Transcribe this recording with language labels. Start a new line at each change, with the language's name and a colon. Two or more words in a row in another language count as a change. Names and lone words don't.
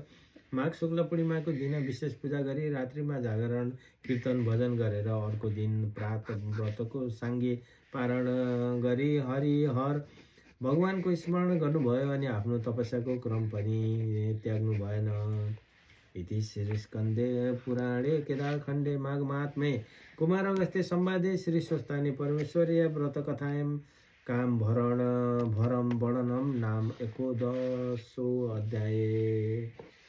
Nepali: माघ शुक्ल पूर्णिमाको दिन विशेष पूजा गरी रात्रिमा जागरण कीर्तन भजन गरेर अर्को दिन प्रात व्रतको साङ्गे पारण गरी हरिहर भगवानको स्मरण गर्नुभयो अनि आफ्नो तपस्याको क्रम पनि त्याग्नु भएन।
Sanskrit: इति श्री स्कन्दे पुराणे केदारखण्डे माघ महात्म्ये कुमारगस्त्य संवादे श्री स्वस्थानी परमेश्वरी व्रत कथायां काम भरम वर्णनम नाम 11 अध्याय।